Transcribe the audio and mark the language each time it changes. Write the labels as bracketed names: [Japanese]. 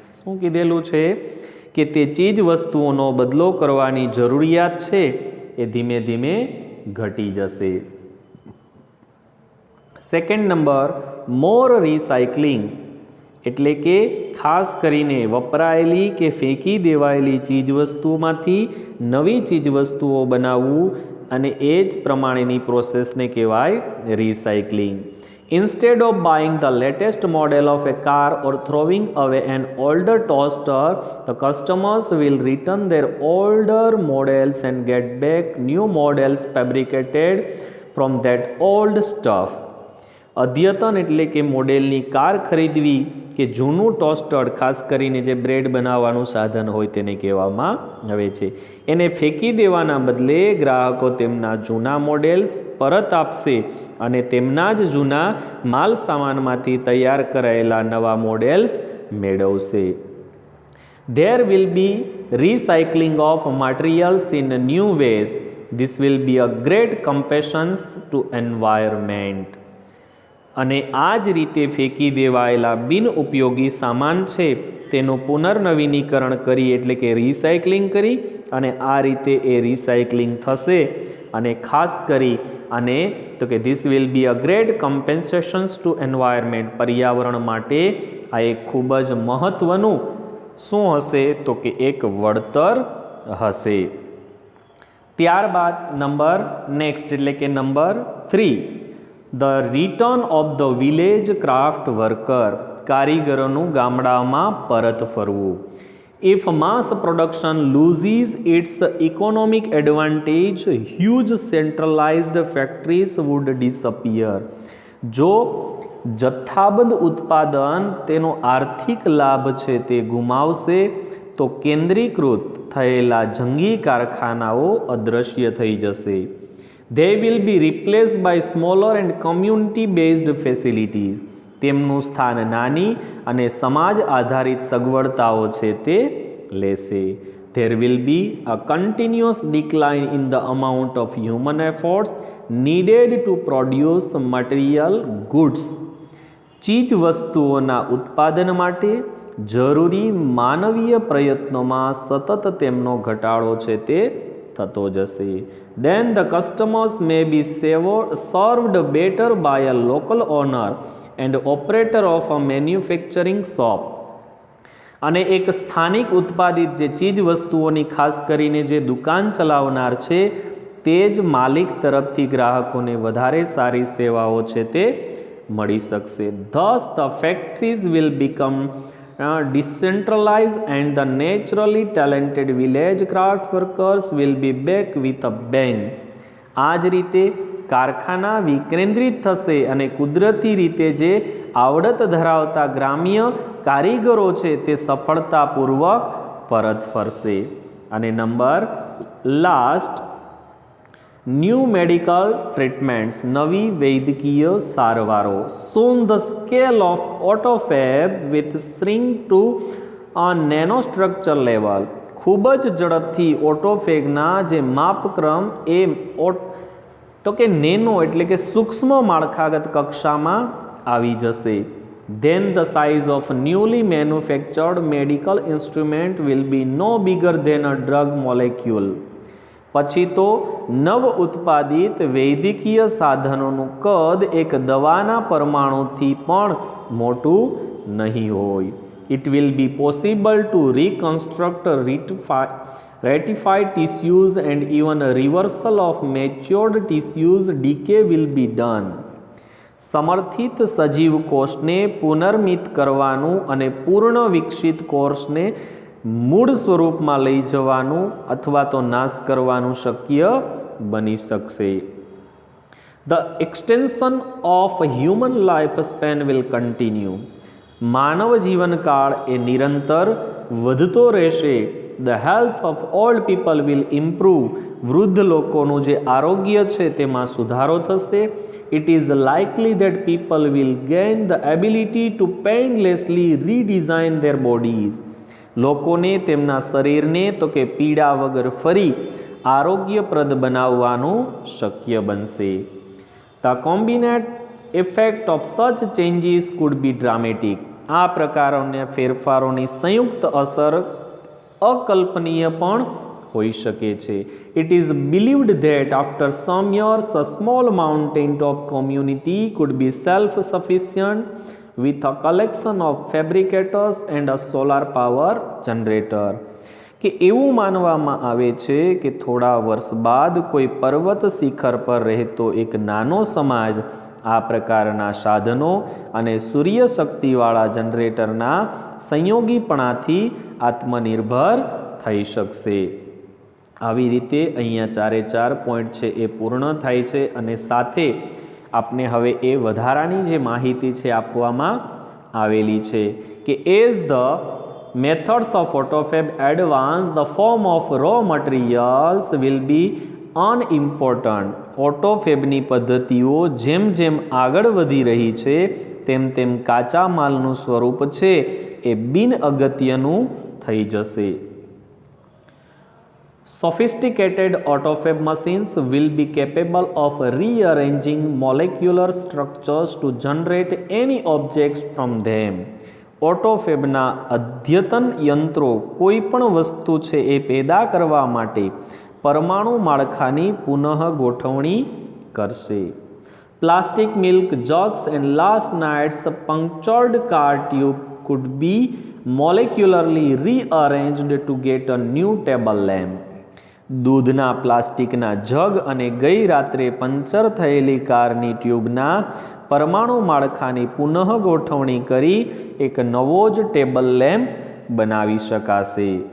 [Gujarati] શું કીધેલું છે કે તે ચીજ વસ્તુઓનો બદલો કરવાની જરૂરિયાત છે એ ધીમે ધીમે ઘટી જશે. [English] second number, more recycling, [Gujarati] એટલે કે ખાસ કરીને વપરાયેલી કે ફેંકી દેવાયેલી ચીજવસ્તુમાંથી નવી ચીજવસ્તુઓ બનાવવું અને એ જ પ્રમાણેની પ્રોસેસને કહેવાય recycling. [English] Instead of buying the latest model of a car or throwing away an older toaster, the customers will return their older models and get back new models fabricated from that old stuff. [Gujarati] અદ્યતન એટલે કે મોડેલની car ખરીદવી કે જૂનું toaster, ખાસ કરીને જે બ્રેડ બનાવવાનું સાધન હોય તેને કહેવામાં આવે છે, એને ફેંકી દેવાના બદલે ગ્રાહકો તેમના જૂના મોડેલ્સ પરત આપશે અને તેમના જ જૂના માલ સામાનમાંથી તૈયાર કરાયેલા નવા મોડેલ્સ મેળવશે. [English] There will be recycling of materials in new ways. This will be a great compensation to environment. [Gujarati] અને આ જ રીતે ફેંકી દેવાયેલા બિનઉપયોગી સામાન છે તેનું પુનર્નવીનીકરણ કરી એટલે કે રિસાયકલિંગ કરી અને આ રીતે એ રિસાયકલિંગ થશે અને ખાસ કરી અને તો કે [English] This will be a great compensations to environment. [Gujarati] પર્યાવરણ માટે આ એક ખૂબ જ મહત્ત્વનું શું હશે તો કે એક વળતર હશે. ત્યારબાદ [English] number next [Gujarati] એટલે કે number 3, [English] the return of the village craft worker, [Gujarati] કારીગરોનું ગામડામાં પરત ફરવું. [English] If mass production loses its economic advantage, huge centralized factories would disappear. [Gujarati] જો જથ્થાબંધ ઉત્પાદન તેનો આર્થિક લાભ છે તે ગુમાવશે તો કેન્દ્રીકૃત થયેલા જંગી કારખાનાઓ અદૃશ્ય થઈ જશે. [English] They will be replaced by smaller and community-based facilities. [Gujarati] તેમનું સ્થાન નાની અને સમાજ આધારિત સગવડતાઓ છે તે લેશે. [English] There will be a continuous decline in the amount of human efforts needed to produce material goods. [Gujarati] ચીજ વસ્તુઓના ઉત્પાદન માટે જરૂરી માનવીય પ્રયત્નોમાં સતત તેમનો ઘટાડો છે તે થતો જશે. [English] Then the customers may be served better by a local owner and operator of a manufacturing shop. [Gujarati] અને એક સ્થાનિક ઉત્પાદિત જે ચીજ વસ્તુઓની ખાસ કરીને જે દુકાન ચલાવનાર છે તે જ માલિક તરફથી ગ્રાહકોને વધારે સારી સેવાઓ છે તે મળી શકશે. [English] Thus the factories will become decentralized and the naturally talented village craft workers will be back with a bang. [Gujarati] આ જ રીતે કારખાના વિકેન્દ્રિત થશે અને કુદરતી રીતે જે આવડત ધરાવતા ગ્રામ્ય કારીગરો છે તે સફળતાપૂર્વક પરત ફરશે. અને [English] number last, new medical treatments, [Gujarati] નવી વૈદ્યકીય સારવારો. [English] Soon the scale of autophagy with shrink to a nanostructure level. [Gujarati] ખૂબ જ ઝડપથી ઓટોફેગના જે માપક્રમ એ તો કે નેનો એટલે કે સૂક્ષ્મ માળખાગત કક્ષામાં આવી જશે. [English] Then the size of newly manufactured medical instrument will be no bigger than a drug molecule. [Gujarati] પછી તો નવ ઉત્પાદિત વૈદ્યકીય સાધનોનું કદ એક દવાના પરમાણુથી પણ મોટું નહીં હોય. [English] It will be possible to reconstruct ratified tissues and even a reversal of matured tissues decay will be done. [Gujarati] સમર્થિત સજીવ કોષને પુનર્મિત કરવાનું અને પૂર્ણ વિકસિત કોષને મૂળ સ્વરૂપમાં લઈ જવાનું અથવા તો નાશ કરવાનું શક્ય બની શકશે. [English] The extension of human lifespan will continue. [Gujarati] માનવ જીવનકાળ એ નિરંતર વધતો રહેશે. [English] The health of old people will improve. [Gujarati] વૃદ્ધ લોકોનું જે આરોગ્ય છે તેમાં સુધારો થશે. [English] It is likely that people will gain the ability to painlessly redesign their bodies. [Gujarati] લોકોને તેમના શરીરને તો કે પીડા વગર ફરી આરોગ્યપ્રદ બનાવવાનું શક્ય બનશે. [English] The combined effect of such changes could be dramatic. [Gujarati] આ પ્રકારના ફેરફારોની સંયુક્ત અસર અકલ્પનીય પણ હોઈ શકે છે. [English] It is believed that after some years a small mountain top community could be self-sufficient with a collection of fabricators and a solar power generator. [Gujarati] કે એવું માનવામાં આવે છે કે થોડા વર્ષ બાદ કોઈ પર્વત શિખર પર રહેતો એક નાનો સમાજ આ પ્રકારના સાધનો અને સૂર્યશક્તિવાળા જનરેટરના સંયોગીપણાથી આત્મનિર્ભર થઈ શકશે. આવી રીતે અહીંયા 4 પોઈન્ટ છે એ પૂર્ણ થાય છે અને સાથે આપને હવે એ વધારાની જે માહિતી છે આપવામાં આવેલી છે કે [English] As the methods of autofab advance the form of raw materials will be unimportant. [Gujarati] ઓટોફેબની પદ્ધતિઓ જેમ જેમ આગળ વધી રહી છે તેમ તેમ કાચા માલનું સ્વરૂપ છે એ બિન અગત્યનું થઈ જશે. [English] Sophisticated autofab machines will be capable of rearranging molecular structures to generate any objects from them. [Gujarati] ઓટોફેબના અદ્યતન યંત્રો કોઈ પણ વસ્તુ છે એ પેદા કરવા માટે પરમાણુ માળખાની પુનઃ ગોઠવણી કરશે. [English] Plastic milk jugs and last night's punctured car tube could be molecularly rearranged to get a new table lamp. [Gujarati] દૂધના પ્લાસ્ટિકના જગ અને ગઈ રાત્રે પંચર થયેલી કારની ટ્યુબના પરમાણુ માળખાની પુનઃ ગોઠવણી કરી એક નવો જ ટેબલ લેમ્પ બનાવી શકાશે.